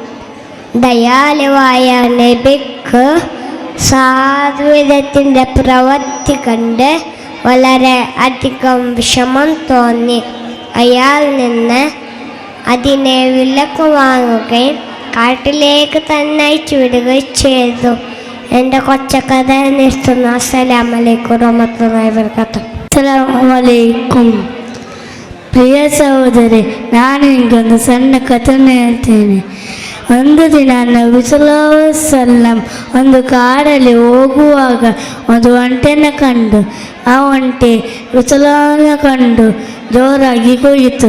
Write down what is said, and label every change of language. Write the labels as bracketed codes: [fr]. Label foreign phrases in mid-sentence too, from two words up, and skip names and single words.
[ml] ദയാലുവായ നബിക്ക് സാധുവിധത്തിൻ്റെ പ്രവൃത്തി കണ്ട് വളരെ അധികം വിഷമം തോന്നി. അയാൾ നിന്ന് അതിനെ വിലക്ക് വാങ്ങുകയും കാട്ടിലേക്ക് തന്നെ അയച്ചു വിടുകയും ചെയ്തു. എൻ്റെ കൊച്ചക്കഥ നിർത്തുന്നു. [ar] السلام عليكم ورحمة الله وبركاته. السلام عليكم. [kn] ಪ್ರಿಯ ಸಹೋದರಿ, ನಾನು ನಿಮಗೊಂದು ಸಣ್ಣ ಕಥೆಯನ್ನು ಹೇಳ್ತೇನೆ. ಒಂದು ದಿನ ನಬಿ [ar] صلى الله عليه وسلم [kn] ಒಂದು ಕಾಡಲ್ಲಿ ಹೋಗುವಾಗ ಒಂದು ಒಂಟೆನ ಕಂಡು ಆ ಒಂಟೆ ನಬಿ ಕಂಡು ಜೋರಾಗಿ ಕೂಗಿತು.